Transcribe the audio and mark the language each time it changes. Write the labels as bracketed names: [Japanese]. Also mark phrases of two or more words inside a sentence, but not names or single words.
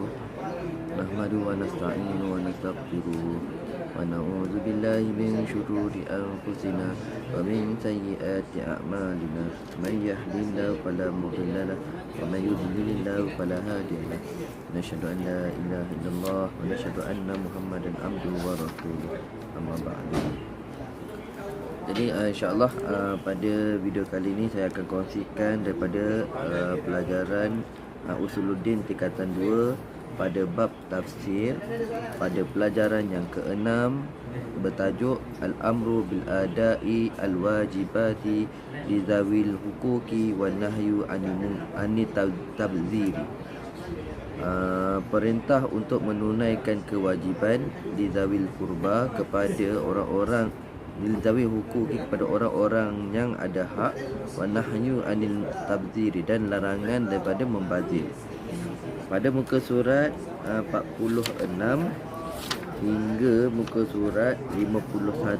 [Arabic] نحمده ونستعينه ونستغفره ونعوذ بالله من شرور أنفسنا ومن سيئات أعمالنا. من يهده الله فلا مضل له ومن يضلل فلا هادي له. نشهد أن لا إله إلا الله ونشهد أن محمدا عبده ورسوله. أما بعد. [Malay] Jadi insyaAllah pada video kali ini saya akan kongsikan daripada pelajaran Usuluddin tingkatan 2 pada bab tafsir pada pelajaran yang ke-6 bertajuk Al-Amru bil-Adai Al-Wajibati Lizawil Hukuki wa Nahyu Anit Tabziri. Perintah untuk menunaikan kewajiban [Arabic] لذوي القربى [Malay] kepada orang-orang [Arabic] لذوي الحقوق [Malay] kepada orang-orang yang ada hak, [Arabic] والنهي عن التبذير [Malay] dan larangan daripada membazir. Pada muka surat 46 hingga muka surat 51.